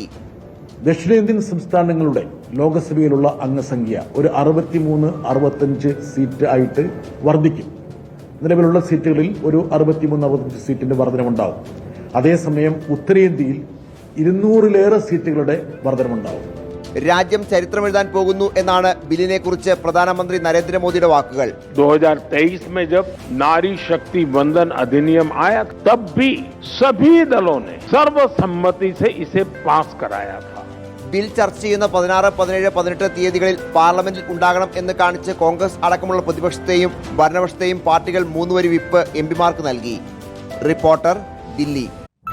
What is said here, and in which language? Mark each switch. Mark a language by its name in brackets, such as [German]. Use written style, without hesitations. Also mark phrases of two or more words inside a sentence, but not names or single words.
[Malayalam] ദക്ഷിണേന്ത്യൻ സംസ്ഥാനങ്ങളുടെ ലോക്സഭയിലുള്ള അംഗസംഖ്യ ഒരു 63-65 സീറ്റ് ആയിട്ട് വർദ്ധിക്കും. നിലവിലുള്ള സീറ്റുകളിൽ ഒരു 63-65 സീറ്റിന്റെ വർധനമുണ്ടാവും. അതേസമയം ഉത്തരേന്ത്യയിൽ 200-ലേറെ സീറ്റുകളുടെ വർധനമുണ്ടാവും. രാജ്യം ചരിത്രമെഴുതാൻ പോകുന്നു എന്നാണ് ബില്ലിനെ കുറിച്ച് പ്രധാനമന്ത്രി നരേന്ദ്രമോദിയുടെ വാക്കുകൾ. [Hindi] 2023 में जब नारी शक्ति वंदन अधिनियम आया तब भी सभी दलों ने सर्वसम्मति से इसे पास कराया था. [Malayalam] ബിൽ ചർച്ച ചെയ്യുന്ന 16, 17, 18 തീയതികളിൽ പാർലമെന്റിൽ ഉണ്ടാകണം എന്ന് കാണിച്ച് കോൺഗ്രസ് അടക്കമുള്ള പ്രതിപക്ഷത്തെയും ഭരണപക്ഷത്തെയും പാർട്ടികൾ 3 വരി വിപ്പ് MP മാർക്ക് നൽകി. റിപ്പോർട്ടർ, ദില്ലി.